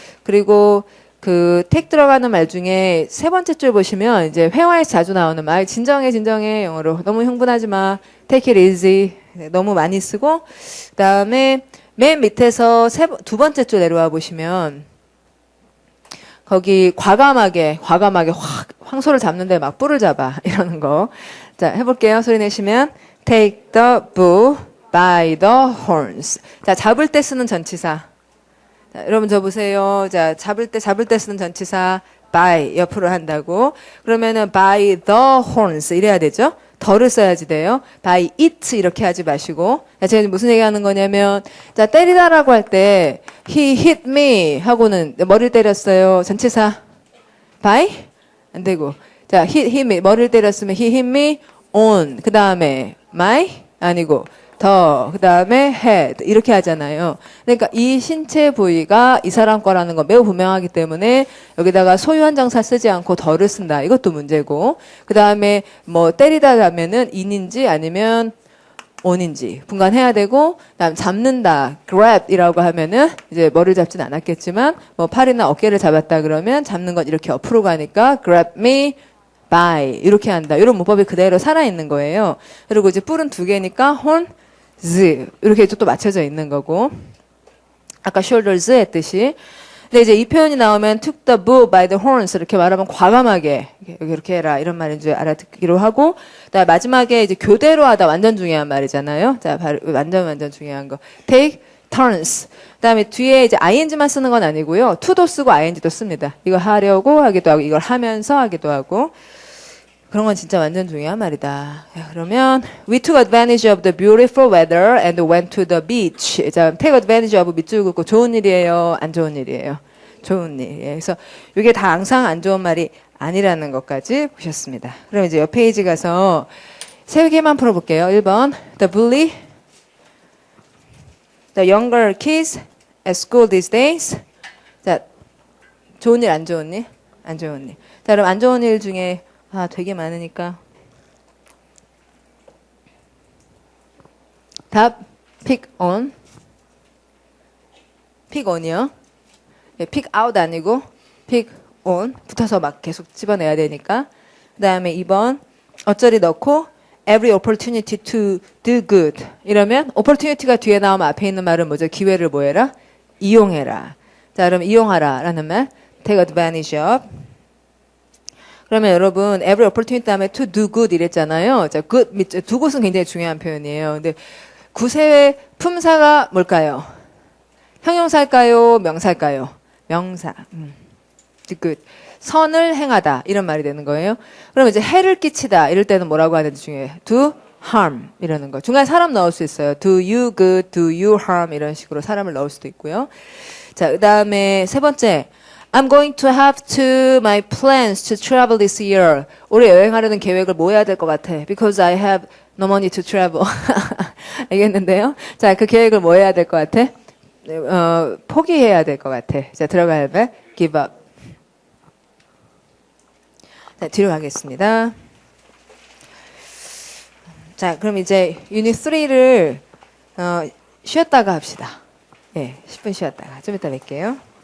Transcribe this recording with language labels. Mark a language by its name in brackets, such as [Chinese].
[Korean] 그리고 그 take 들어가는 말 중에 세 번째 줄 보시면 이제 회화에서 자주 나오는 말 진정해 영어로 너무 흥분하지 마 [English] take it easy [Korean] 너무 많이 쓰고 그다음에 맨 밑에서 두 번째 줄 내려와 보시면 거기 과감하게 확 황소를 잡는데 막 뿔을 잡아 이러는 거. 자, 해볼게요. 소리 내시면 [English] take the bull by the horns. [Korean] 자, 잡을 때 쓰는 전치사. 자, 여러분 저 보세요. 자, 잡을 때 쓰는 전치사 by 옆으로 한다고. 그러면은 by the horns 이래야 되죠. 더를 써야지 돼요. by it 이렇게 하지 마시고. 자, 제가 무슨 얘기하는 거냐면 자, 때리다라고 할 때 [English] he hit me [Korean] 하고는 머리를 때렸어요. 전치사 by 안 되고. [English] 자, hit me [Korean] 머리를 때렸으면 [English] he hit me on. [Korean] 그다음에 my 아니고 더, 그 다음에 head 이렇게 하잖아요. 그러니까 이 신체 부위가 이 사람 거라는 건 매우 분명하기 때문에 여기다가 소유한 정사 쓰지 않고 더를 쓴다. 이것도 문제고 그 다음에 뭐 때리다 하면은 in인지 아니면 on인지 분간해야 되고 그다음 잡는다 grab이라고 하면은 이제 머리를 잡진 않았겠지만 뭐 팔이나 어깨를 잡았다 그러면 잡는 건 이렇게 옆으로 가니까 grab me by 이렇게 한다. 이런 문법이 그대로 살아있는 거예요. 그리고 이제 뿔은 두 개니까 horns 이렇게 또 맞춰져 있는 거고 아까 shoulders 했듯이 근데 이제 이 표현이 나오면 [English] took the bull by the horns [Korean] 이렇게 말하면 과감하게 이렇게 해라 이런 말인 줄 알아듣기로 하고 그다음에 마지막에 이제 교대로 하다 완전 중요한 말이잖아요. 자, 완전 중요한 거 take turns. 그다음에 뒤에 이제 ing만 쓰는 건 아니고요. to도 쓰고 ing도 씁니다. 이거 하려고 하기도 하고 이걸 하면서 하기도 하고 그런 건 진짜 완전 중요한 말이다. [English] 자, 그러면 we took advantage of the beautiful weather and went to the beach. [Korean] 자, take advantage of 밑줄 긋고 좋은 일이에요, 안 좋은 일이에요? 좋은 일. 그래서 이게 다 항상 안 좋은 말이 아니라는 것까지 보셨습니다. 그럼 이제 옆 페이지 가서 세 개만 풀어볼게요. [English] 1번 the bully the younger kids at school these days. [Korean] 자, 좋은 일, 안 좋은 일? 안 좋은 일. 자, 그럼 안 좋은 일 중에 되게 많으니까 답 pick on. pick on이요. 예, pick out 아니고 pick on 붙어서 막 계속 집어내야 되니까. 그 다음에 2번 어쩌리 넣고 [English] every opportunity to do good [Korean] 이러면 opportunity가 뒤에 나오면 앞에 있는 말은 뭐죠? 기회를 뭐 해라? 이용해라. 자, 그럼 이용하라 라는 말 take advantage of. 그러면 여러분 every opportunity 다음에 to do good 이랬잖아요. 자, good 두 곳은 굉장히 중요한 표현이에요. 근데 구세의 품사가 뭘까요? 형용사일까요? 명사일까요? 명사. good. 선을 행하다 이런 말이 되는 거예요. 그럼 이제 해를 끼치다 이럴 때는 뭐라고 하는지 중요해요. do harm 이라는 거. 중간에 사람 넣을 수 있어요. [English] do you good, do you harm [Korean] 이런 식으로 사람을 넣을 수도 있고요. 자, 그다음에 세 번째. [English] I'm going to have to my plans to travel this year. [Korean] 올해 여행하려는 계획을 뭐 해야 될 것 같아? [English] Because I have no money to travel. [Korean] 알겠는데요? 자, 그 계획을 뭐 해야 될 것 같아? 포기해야 될 것 같아. 자, 들어가야 돼. give up. 자, 뒤로 가겠습니다. 자, 그럼 이제 유닛 3를 쉬었다가 합시다. 예, 10분 쉬었다가 좀 이따 뵐게요.